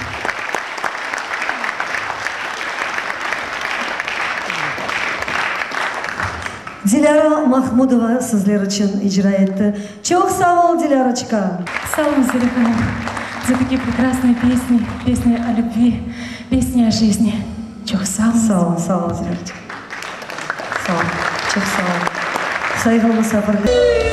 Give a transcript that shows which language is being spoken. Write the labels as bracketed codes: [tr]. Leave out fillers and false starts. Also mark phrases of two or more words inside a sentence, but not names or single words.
[crh] Dilara Mahmudova sizler için icra etti. Çok sağ ol Dilarочка. Sağ olun Zeliha Hanım [ru] за такие прекрасные песни, песни о любви, песни о жизни. [crh] Çok sağ olun. Sağ ol Dilarочка. Sağ ol. Çok sağ ol. Saygılı misafirler.